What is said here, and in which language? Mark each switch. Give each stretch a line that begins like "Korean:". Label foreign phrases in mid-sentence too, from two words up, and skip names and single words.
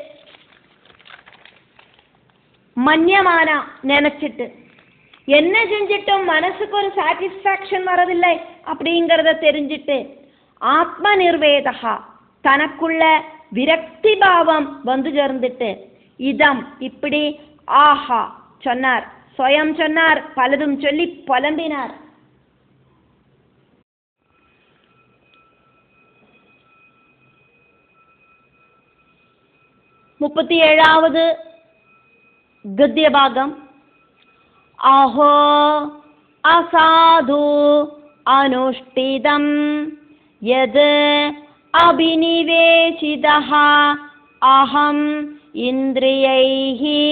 Tamil: மன்யமான நினைச்சிட்டு என்ன செஞ்சிட்டும் மனசுக்கு ஒரு சாட்டிஸ்பாக்சன் வரதில்லை அப்படிங்கிறத தெரிஞ்சிட்டு ஆத்ம நிர்வேதகா, தனக்குள்ள விரக்தி பாவம் வந்து சேர்ந்துட்டு இதம் இப்படி ஆஹா சொன்னார், சுயம் சொன்னார், பலதும் சொல்லி புலம்பினார்.
Sanskrit: 37வது गद्य भागम. अहो असाधु अनुष्ठितं यद् अभिनिवेशितः अहम इंद्रियैः